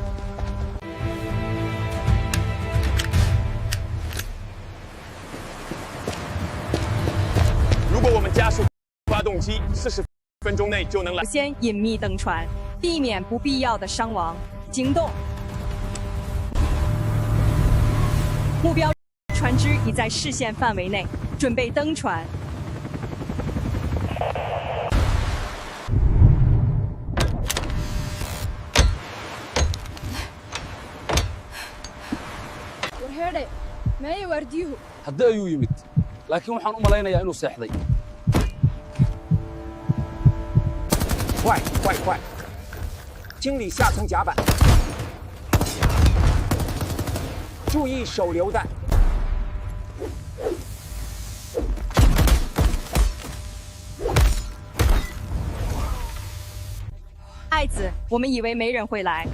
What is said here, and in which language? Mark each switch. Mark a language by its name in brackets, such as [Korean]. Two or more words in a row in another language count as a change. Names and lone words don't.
[Chinese] 如果我们加速发动机，40分钟内就能拦。先隐秘登船，避免不必要的伤亡。行动。目标船只已在视线范围内，准备登船。 [Somali] haddii ayuu yimid laakiin waxaan u malaynayaa inuu seexday [Chinese] 快快快！清理下层甲板，注意手榴弹。爱子，我们以为没人会来。